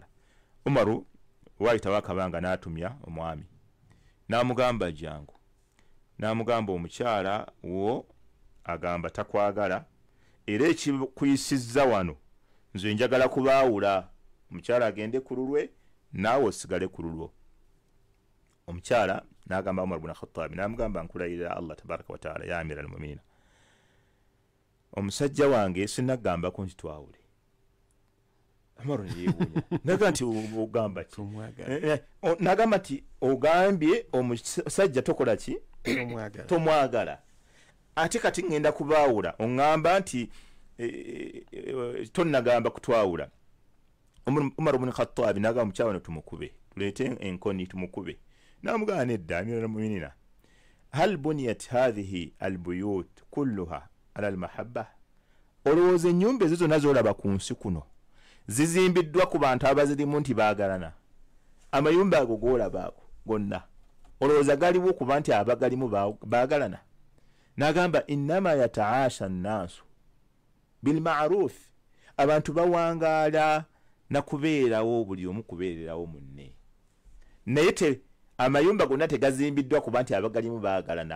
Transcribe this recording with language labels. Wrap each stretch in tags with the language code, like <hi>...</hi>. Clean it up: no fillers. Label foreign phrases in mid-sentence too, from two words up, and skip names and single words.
<lg>Umaru waayitawo akabanga n'atumya omwami n'amugamba jangu, n'amugamba omukyala wo agamba takwagala era ekikuyisizza wano nze njagala kubaawula, omukyala agende ku lulwe naawe osigale ku lulwo. Omukyala n'agamba Umar ibn Khattab n'amugamba nkulayirira Allah</lg> <ar>تبارك وتعالى يا أمير المؤمنين,</ar> <lg>omusajja wange sinagambako nti twawule. Umar yeewuunya n'agamba nti ogamba ki? N'agamba nti ogambye omusajja tokola ki? Tomwagala. Ate kati ngenda kubaawula oŋŋamba nti tonnagamba kutwawula. Umar ibn Khattab n'agamba omukyala wano tumukube, tuleete enkoni tumukube. N'amugamba nedda</lg> <ar>أمير المؤمنين, هل بنيت هذه البيوت كلها على المحبة,</ar> <lg>olowooza ennyumba ezo zonna z'olaba ku nsi kuno zizimbiddwa ku bantu abazirimu nti baagalana? Amayumba ago g'olaba ago gonna olowooza galiwo kuba nti abagalimu baagalana? N'agamba</lg> <ar>إنما يتعاشر الناس بالمعروف,</ar> <lg>abantu bawangaala na kubeerawo buli omu kubeererawo munne, naye amayumba gonna tegazimbiddwa kuba nti abagalimu baagalana.</lg>